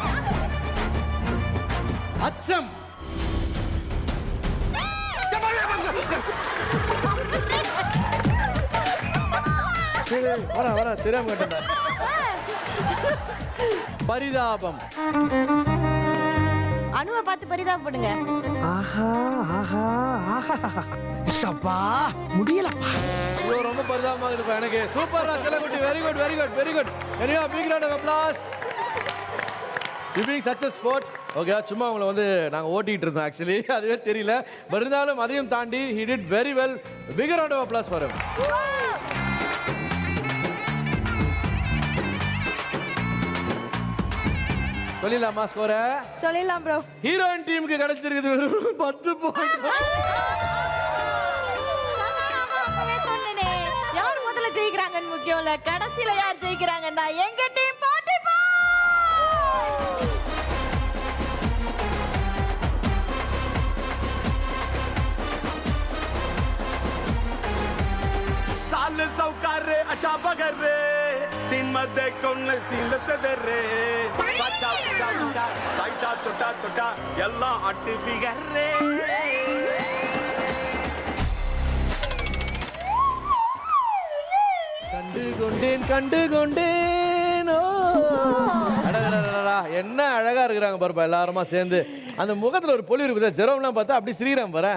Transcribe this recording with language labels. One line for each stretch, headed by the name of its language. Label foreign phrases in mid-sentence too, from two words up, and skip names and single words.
Tamil: அச்சம். வர தெரியாம கேட்டேன். பரிதாபம். அனுவை பார்த்து பரிதாபப்படுங்க. ஆஹா ஆஹா ஆஹா. சப்பா முடியலப்பா. ஐயோ, ரொம்ப பரிதாபமா இருப்பா எனக்கு. சூப்பரா செல்லக்குட்டி.
English: very good, very good, very good. anyway big round of applause. You being such a sport.
Tamil: ஓகே, சும்மா உங்களை வந்து நாங்கள் ஓட்டிகிட்டு இருந்தோம் ஆக்சுவலி, அதுவே தெரியல. பட் இருந்தாலும் அதையும் தாண்டி
English: he did very well. Big round of applause for him.
Tamil: சொல்லிடலாமா ஸ்கோரை? சொல்லிடலாம் ப்ரோ. ஹீரோயின் டீமுக்கு கிடைச்சிருக்குது வெறும் 10 பாயிண்ட். யார் முதல்ல ஜெயிக்கிறாங்கன்னு முக்கியம் இல்ல, கடைசியில யார் ஜெயிக்கிறாங்கன்னா எங்க டீம் 40 பாயிண்ட். साल सौकारे अच्छा बगरे सीन मध्ये कोण सीन तदरे बाचा पुटा पुटा टाइटा टोटा टोटा ಎಲ್ಲ ಅಟ್ಟಿ ಫಿಗರ್ರೆ. கண்டு கொண்டேன். என்ன அழகா இருக்கிறாங்க பாருப்பா எல்லாருமா சேர்ந்து. அந்த முகத்துல ஒரு பொலி இருக்குது. ஜெரோம்லாம் பார்த்தா அப்படி ஸ்ரீராம் பாரு.